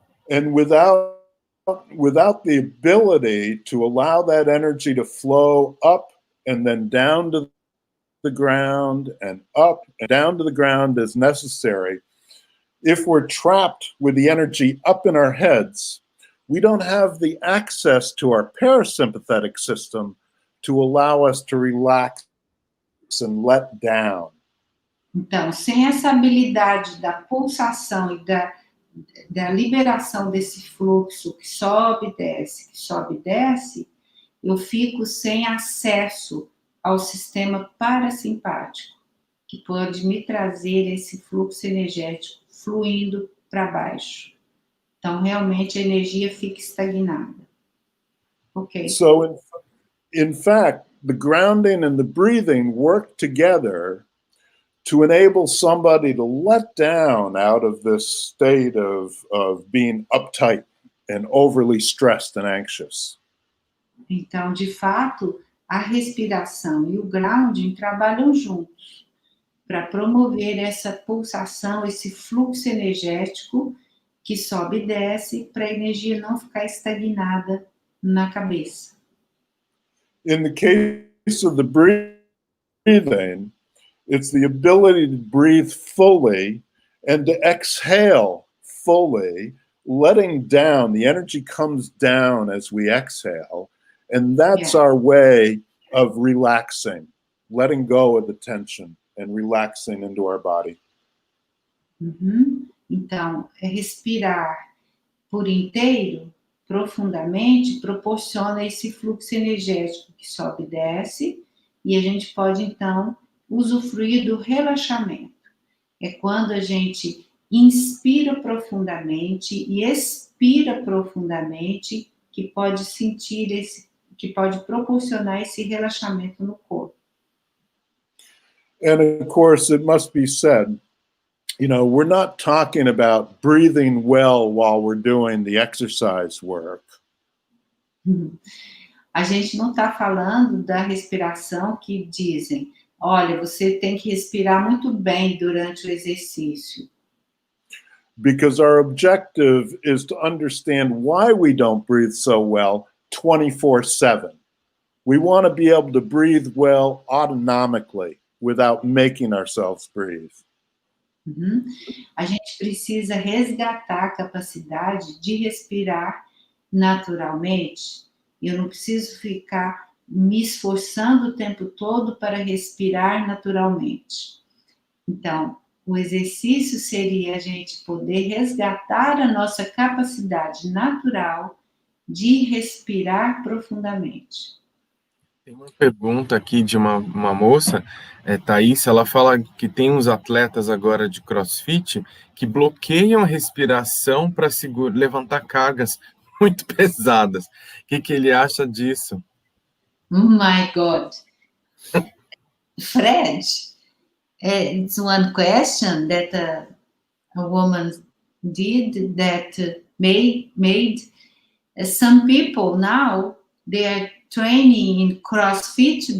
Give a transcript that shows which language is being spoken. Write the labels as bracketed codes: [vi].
[en] And without the ability to allow that energy to flow up and then down to the ground and up and down to the ground as necessary, if we're trapped with the energy up in our heads, we don't have the access to our parasympathetic system to allow us to relax and let down. [pt] Então, sem essa habilidade da pulsação e da liberação desse fluxo que sobe e desce, eu fico sem acesso ao sistema parasimpático, que pode me trazer esse fluxo energético fluindo para baixo. Então, realmente, a energia fica estagnada. Ok. [en] So, in fact, the grounding and the breathing work together to enable somebody to let down out of this state of being uptight and overly stressed and anxious. [pt] Então, de fato, a respiração e o grounding trabalham juntos para promover essa pulsação, esse fluxo energético que sobe e desce, para a energia não ficar estagnada na cabeça. [en] In the case of the breathing, it's the ability to breathe fully and to exhale fully, letting down. The energy comes down as we exhale, and that's our way of relaxing, letting go of the tension and relaxing into our body. Uhum. [pt] Então, respirar por inteiro, profundamente, proporciona esse fluxo energético que sobe e desce, e a gente pode, então, usufruir do relaxamento. É quando a gente inspira profundamente e expira profundamente que pode que pode proporcionar esse relaxamento no corpo. [en] And of course, it must be said, we're not talking about breathing well while we're doing the exercise work. [pt] A gente não está falando da respiração que dizem, olha, você tem que respirar muito bem durante o exercício. [en] Because our objective is to understand why we don't breathe so well 24/7. We want to be able to breathe well autonomically without making ourselves breathe. Uhum. [pt] A gente precisa resgatar a capacidade de respirar naturalmente. Eu não preciso ficar me esforçando o tempo todo para respirar naturalmente. Então, o exercício seria a gente poder resgatar a nossa capacidade natural de respirar profundamente. Tem uma pergunta aqui de uma moça, Thaís, ela fala que tem uns atletas agora de CrossFit que bloqueiam a respiração para levantar cargas muito pesadas. O que ele acha disso? [en] Oh my God. Fred, it's one question that a woman did that made some people now, they are training in CrossFit.